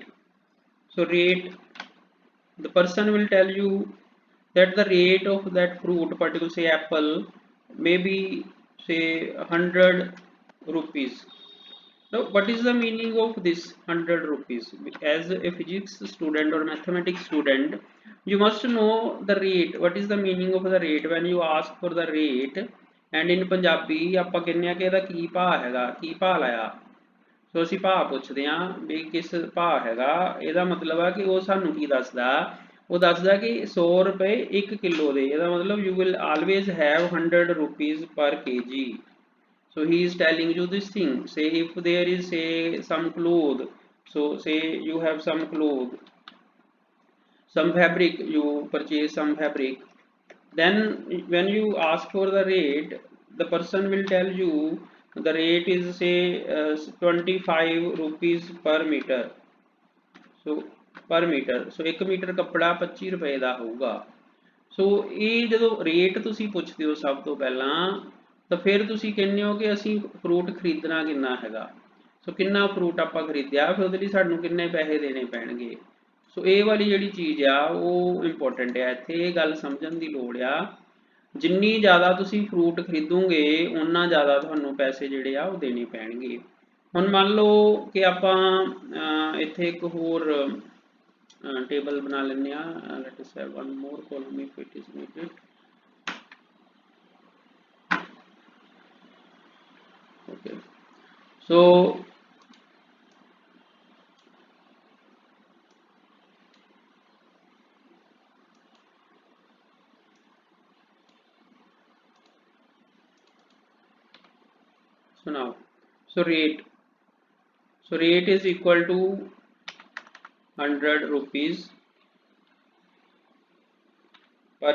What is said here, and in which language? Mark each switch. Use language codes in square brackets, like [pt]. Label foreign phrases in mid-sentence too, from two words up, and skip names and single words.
[en] So rate, the person will tell you that the rate of that fruit, particular say apple, maybe say 100 rupees. Now what is the meaning of this 100 rupees? As a physics student or mathematics student, you must know the rate. What is the meaning of the rate? When you ask for the rate, and in Punjabi [pa] ਆਪਾਂ ਕਹਿੰਦੇ ਆ ਕਿ ਇਹਦਾ ਕੀ ਭਾਅ ਹੈਗਾ, ਕੀ ਭਾਅ ਲਾਇਆ। ਸੋ ਅਸੀਂ ਭਾਅ ਪੁੱਛਦੇ ਹਾਂ ਵੀ ਕਿਸ ਭਾਅ ਹੈਗਾ, ਇਹਦਾ ਮਤਲਬ ਆ ਕਿ ਉਹ ਸਾਨੂੰ ਕੀ ਦੱਸਦਾ, ਉਹ ਦੱਸਦਾ ਕਿ 100 ਰੁਪਏ 1 ਕਿਲੋ ਦੇ। ਇਹਦਾ ਮਤਲਬ [en] you will always have 100 rupees per kg. So he is telling you this thing. Say if there is say some cloth, so say you have some cloth, some fabric, you purchase some fabric, then when you ask for the rate, the person will tell you the rate is say 25 rupees per meter. So per meter, so [pa] 1 ਮੀਟਰ ਕੱਪੜਾ 25 ਰੁਪਏ ਦਾ ਹੋਊਗਾ। ਸੋ ਇਹ ਜਦੋਂ ਰੇਟ ਤੁਸੀਂ ਪੁੱਛਦੇ ਹੋ ਸਭ ਤੋਂ ਪਹਿਲਾਂ, ਤਾਂ ਫਿਰ ਤੁਸੀਂ ਕਹਿੰਦੇ ਹੋ ਕਿ ਅਸੀਂ ਫਰੂਟ ਖਰੀਦਣਾ ਕਿੰਨਾ ਹੈਗਾ। ਸੋ ਕਿੰਨਾ ਫਰੂਟ ਆਪਾਂ ਖਰੀਦਿਆ, ਫਿਰ ਉਹਦੇ ਲਈ ਸਾਨੂੰ ਕਿੰਨੇ ਪੈਸੇ ਦੇਣੇ ਪੈਣਗੇ। ਸੋ ਇਹ ਵਾਲੀ ਜਿਹੜੀ ਚੀਜ਼ ਆ ਉਹ ਇੰਪੋਰਟੈਂਟ ਆ, ਇੱਥੇ ਇਹ ਗੱਲ ਸਮਝਣ ਦੀ ਲੋੜ ਆ। ਜਿੰਨੀ ਜ਼ਿਆਦਾ ਤੁਸੀਂ ਫਰੂਟ ਖਰੀਦੋਗੇ ਉਨਾ ਜ਼ਿਆਦਾ ਤੁਹਾਨੂੰ ਪੈਸੇ ਜਿਹੜੇ ਆ ਉਹ ਦੇਣੇ ਪੈਣਗੇ। ਹੁਣ ਮੰਨ ਲਓ ਕਿ ਆਪਾਂ ਇੱਥੇ ਇੱਕ ਹੋਰ table [hi] बना लेने हैं. [en] Let us have one more column if it is needed. Okay, so now rate is equal to 100 rupees per kg.